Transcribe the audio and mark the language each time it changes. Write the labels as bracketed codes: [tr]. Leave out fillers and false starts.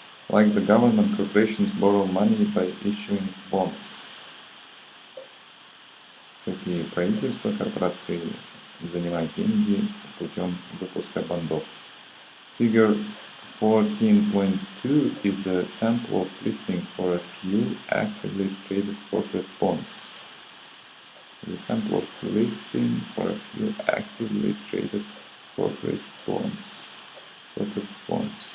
[en] Like the government, corporations borrow money by issuing bonds. [ru] Как и правительство, корпорации занимают деньги путем выпуска бондов. [en] Figure 14.2 is a sample of listing for a few actively traded corporate bonds. The sample of listing for a few actively traded corporate bonds.